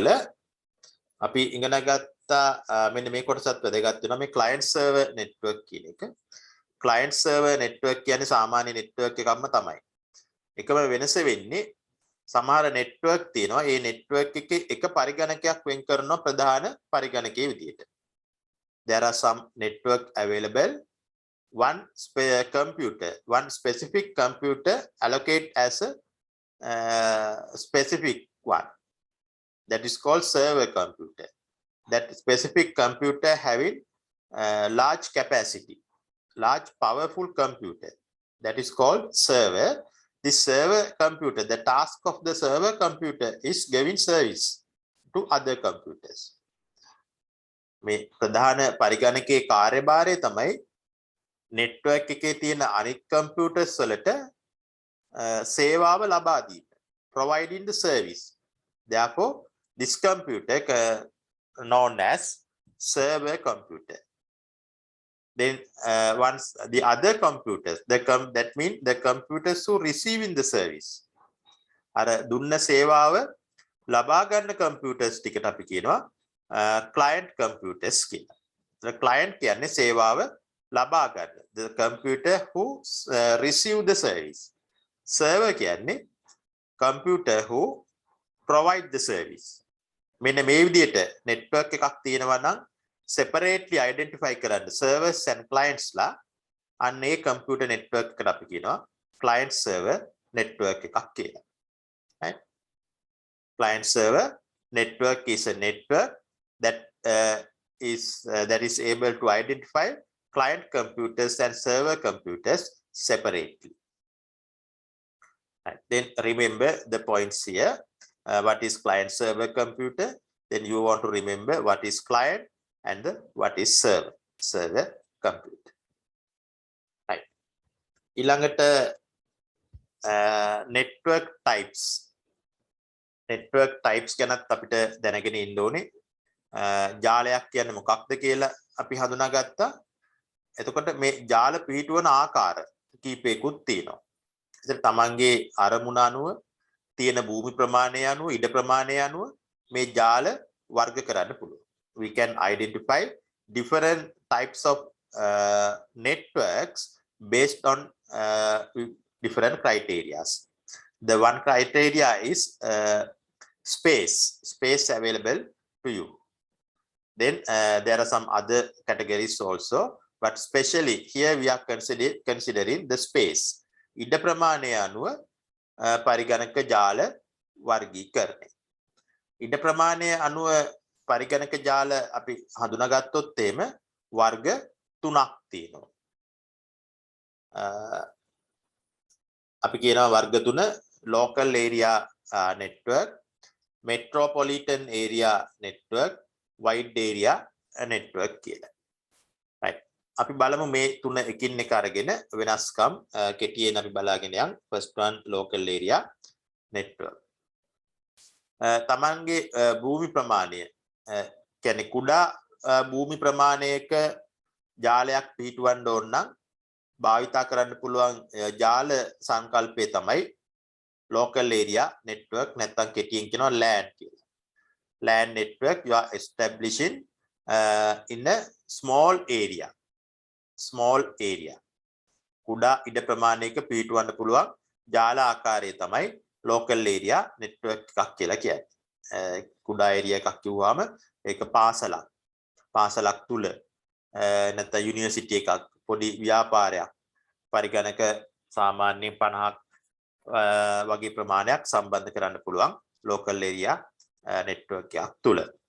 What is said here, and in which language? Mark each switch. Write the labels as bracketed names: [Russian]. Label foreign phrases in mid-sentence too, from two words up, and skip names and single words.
[Sinhala] අපි ඉගෙන ගත්තා මෙන්න මේ කොටසත් වැදගත් වෙනවා. මේ [English] client server network [Sinhala] කියන එක. [English] client server network [Sinhala] කියන්නේ සාමාන්‍ය network එකක්ම තමයි. එකම වෙනස වෙන්නේ සමහර network තියෙනවා. ඒ network එකේ එක පරිගණකයක් වෙන් කරනවා ප්‍රධාන පරිගණකයේ විදියට. [English] There are some network available. One specific computer allocate as a specific one. That is called server computer. That specific computer having large capacity, large powerful computer. That is called server. This server computer, the task of the server computer is giving service to other computers. [Sinhala] මේ ප්‍රධාන පරිගණකයේ කාර්යභාරය තමයි network එකේ තියෙන අනිත් computers වලට සේවාව ලබා දීම. [English] Providing the service. Therefore, this computer known as server computer. Then once the other computers, that means the computers who receiving the service. [Sinhala] අර දුන්න සේවාව ලබා ගන්න computers ටිකට අපි කියනවා [English] client computers [Sinhala] කියලා. [English] The client [Sinhala] කියන්නේ සේවාව ලබා ගන්න. [English] The computer who receive the service. Server කියන්නේ computer who provide the service. [Sinhala] මෙන්න මේ විදිහට network එකක් තියෙනවා නම් [English] separately identify [Sinhala] කරන්න [English] servers and clients [Sinhala] ලා අන්න ඒ [English] computer network [Sinhala] එකට අපි කියනවා [English] client server network [Sinhala] එකක් කියලා. [English] right? Client server network is a network that is able to identify client computers and server computers separately. Right. Then remember the points here. What is client server computer? Then you want to remember what is client and what is server computer. Right. ඊළඟට network types. Network types [Sinhala] ගැනත් අපිට දැනගෙන ඉන්න ඕනේ. ජාලයක් කියන්නේ මොකක්ද කියලා අපි හඳුනාගත්තා. එතකොට මේ ජාල පිහිටුවන ආකාර කීපයකුත් තියෙනවා. ඉතින් තමන්ගේ අරමුණ අනුව තියෙන භූමි ප්‍රමාණය අනුව ඉඩ ප්‍රමාණය අනුව මේ ජාල වර්ග කරන්න පුළුවන්. [English] We can identify different types of networks based on different criteria. The one criteria is space available to you. Then there are some other categories also, but especially here we are considering the space. [Sinhala] ඉඩ ප්‍රමාණය අනුව පරිගණක ජාල වර්ගීකරණය. ඉඩ ප්‍රමාණය අනුව පරිගණක ජාල අපි හඳුනාගත්තොත් එහෙම වර්ග 3ක් තියෙනවා. අපි කියනවා වර්ග 3 [English] local area network, metropolitan area network, wide area network [Sinhala] කියලා. [English] right. [Sinhala] අපි බලමු මේ තුන එකින් එක අරගෙන වෙනස්කම් කෙටියෙන් අපි බලාගෙන යමු. [English] first one local area network. [Sinhala] තමන්ගේ භූමි ප්‍රමාණය කියන්නේ කුඩා භූමි ප්‍රමාණයක ජාලයක් පිහිටවන්න ඕන නම් භාවිතා කරන්න පුළුවන් ජාල සංකල්පය තමයි [English] local area network [Sinhala] නැත්නම් කෙටියෙන් කියනවා LAN කියලා. [English] LAN network you are establishing in a small area. Small area. [Sinhala] කුඩා ඉඩ ප්‍රමාණයක පිහිටවන්න පුළුවන් ජාල ආකාරය තමයි [English] local area network [Sinhala] එකක් කියලා කියන්නේ. කුඩා area එකක් කිව්වම ඒක පාසලක් තුල නැත්නම් යුනිවර්සිටි එකක් පොඩි ව්‍යාපාරයක් පරිගණක සාමාන්‍යයෙන් 50ක් වගේ ප්‍රමාණයක් සම්බන්ධ කරන්න පුළුවන් [English] local area network [Sinhala] එකක් තුල.